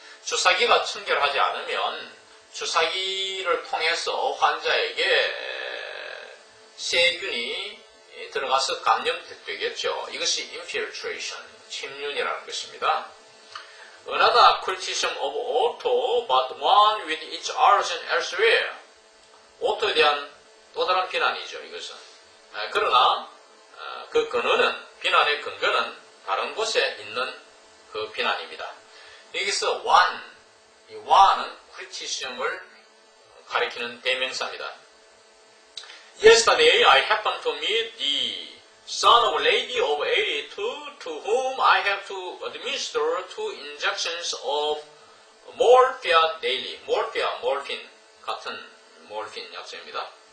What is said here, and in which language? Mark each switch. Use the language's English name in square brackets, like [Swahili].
[Korean] 주사기가 청결하지 않으면 주사기를 통해서 환자에게 세균이 들어가서 감염되겠죠. 이것이 infiltration, 침륜이라는 것입니다. [English] Another criticism of Otto, but one with its origin elsewhere. [Korean] 오토에 대한 또 다른 비난이죠, 이것은. 그러나 그 근원은, 비난의 근거는 다른 곳에 있는 그 비난입니다. 여기서 one, 이 one은 criticism을 가리키는 대명사입니다. [English] Yesterday I happened to meet the son of a lady of 82 to whom I have to administer 2 injections of morphia daily. [Korean] morphine 같은 morphine 약초입니다.